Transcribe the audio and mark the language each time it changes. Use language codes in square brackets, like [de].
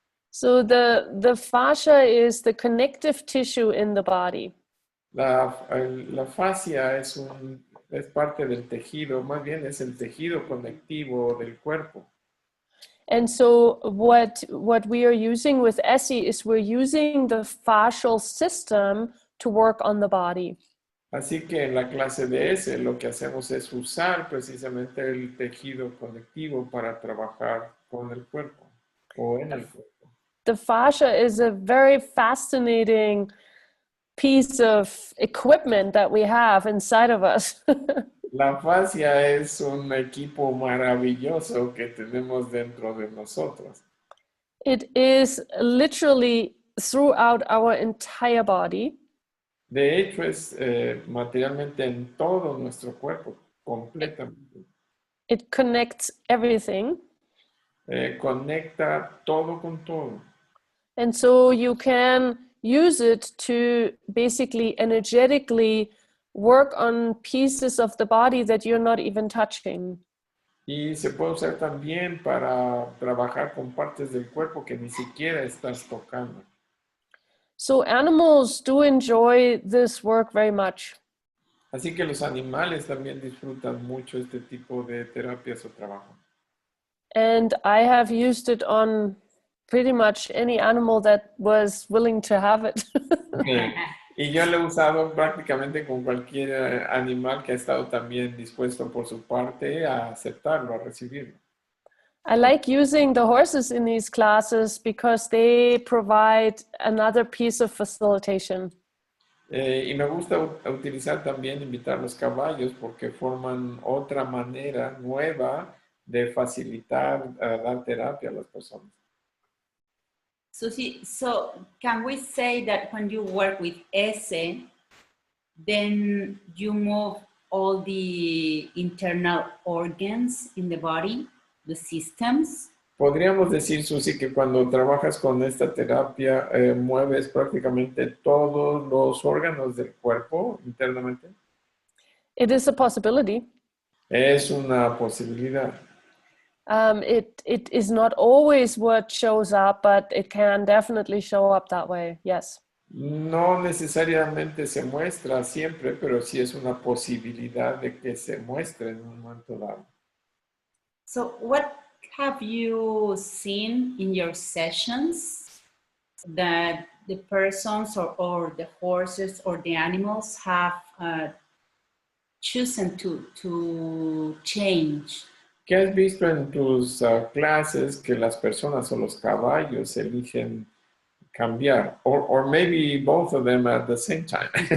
[en] So the fascia is the connective tissue in the body. [es] La fascia es parte del tejido, más bien es el tejido conectivo del cuerpo. [en] And so what we are using with ESSE is we're using the fascial system to work on the body. [es] Así que en la clase de ESSE lo que hacemos es usar precisamente el tejido conectivo para trabajar con el cuerpo o en el cuerpo. [en] The fascia is a very fascinating piece of equipment that we have inside of us. [es] La fascia es un equipo maravilloso que tenemos dentro de nosotros. [en] It is literally throughout our entire body. [es] De hecho, es materialmente en todo nuestro cuerpo, completamente. [en] It connects everything. [es] Conecta todo con todo. [en] And so you can use it to basically energetically work on pieces of the body that you're not even touching. [es] Y se puede usar también para trabajar con partes del cuerpo que ni siquiera estás tocando. [en] So animals do enjoy this work very much. [es] Así que los animales también disfrutan mucho este tipo de terapias o trabajo. [en] And I have used it on pretty much any animal that was willing to have it. [es] Y yo lo he usado prácticamente con cualquier animal que ha estado también dispuesto por su parte a aceptarlo, a recibirlo. [en] I like using the horses in these classes because they provide another piece of facilitation. [es] Y me gusta utilizar también, invitar los caballos porque forman otra manera nueva de facilitar, dar terapia a las personas. [en] Suzy, so can we say that when you work with ESSE, then you move all the internal organs in the body, the systems? [es] Podríamos decir, Suzy, que cuando trabajas con esta terapia, mueves prácticamente todos los órganos del cuerpo internamente. [en] It is a possibility. [es] Es una posibilidad. [en] It is not always what shows up, but it can definitely show up that way, yes. [es] No necesariamente se muestra siempre, pero sí es una posibilidad de que se muestre en un momento dado. [en] So what have you seen in your sessions that the persons or the horses or the animals have chosen to change? [es] ¿Qué has visto en tus clases que las personas o los caballos eligen cambiar? [en] Or maybe both of them at the same time.